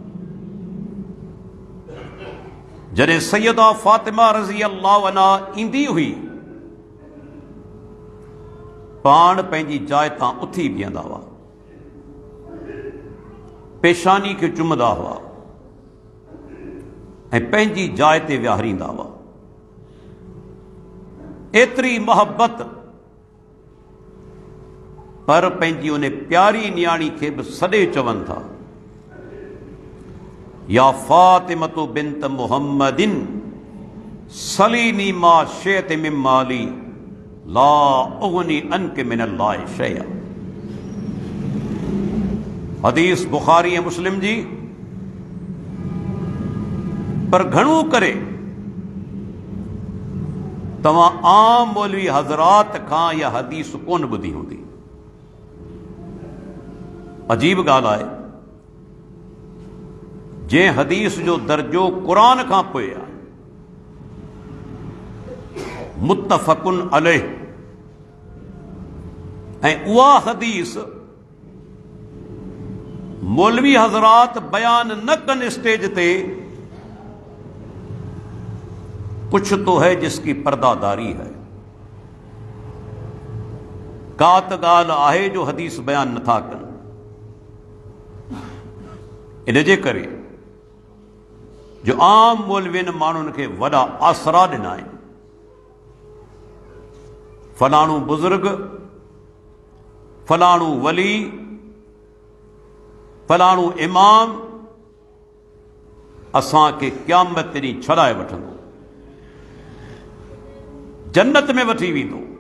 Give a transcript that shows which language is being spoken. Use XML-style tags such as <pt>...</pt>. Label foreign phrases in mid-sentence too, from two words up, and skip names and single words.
<sd>जॾहिं सैयदा फातिमा रज़ियल्लाहु अन्हा ईंदी हुई, पाण पंहिंजी जाइ तां उथी बीहंदा हुआ, पेशानी खे चुमंदा हुआ ऐं पंहिंजी जाइ ते विहारींदा हुआ। एतिरी मोहब्बत, पर पंहिंजी उन प्यारी न्याणी खे बि सॾे चवनि था,</sd> <ar>يا فاطمة بنت محمد سليني ما شئت من مالي لا أغني عنك من الله شيئا.</ar> <sd>हदीस बुखारी ऐं मुस्लिम जी। पर घणो करे तव्हां आम मौलवी हज़रात खां इहा हदीस कोन ॿुधी हूंदी। अजीब ॻाल्हि आहे, जंहिं हदीस जो दर्जो क़ुरान खां पोइ आहे,</sd> <ar>متفق عليه,</ar> <sd>ऐं उहा हदीस मौलवी हज़रात बयान न कनि स्टेज ते,</sd> <ur>کچھ تو ہے جس کی پردہ داری ہے.</ur> <sd>का त ॻाल्हि आहे जो हदीस बयान नथा कनि। इन जे करे जो आम मौलवियुनि माण्हुनि खे वॾा आसरा ॾिना आहिनि। फलाणो बुज़ुर्ग, फलाणो वली, फलाणो इमाम असांखे क़यामत ॾींहुं छॾाए वठंदो, जन्नत में वठी वेंदो।</sd>